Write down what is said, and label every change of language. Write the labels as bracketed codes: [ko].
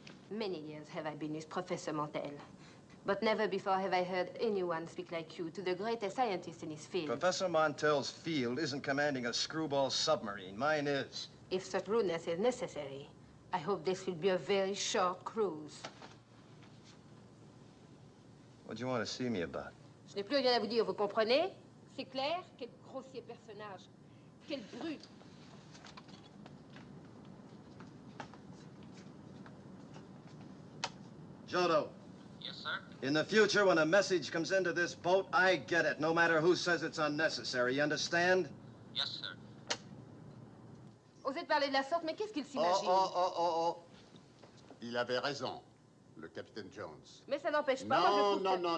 [en] Many years have I been with Professor Montel, but never before have I heard anyone speak like you to the greatest scientist in his field. Professor Montel's field isn't commanding a screwball submarine. Mine is. If such rudeness is necessary, I hope this will be a very short cruise. What do you want to see me about? [fr] Je n'ai plus rien à vous dire, vous comprenez? C'est clair? Quel grossier personnage. Quelle brute. [en] Jodo. Yes, sir? In the future, when a message comes into this boat, I get it, no matter who says it's unnecessary. You understand? Yes, sir. [fr] Osez parler de la sorte, mais qu'est-ce qu'il s'imagine? Oh. Il avait raison, le capitaine Jones. Mais ça n'empêche pas, moi je trouve que...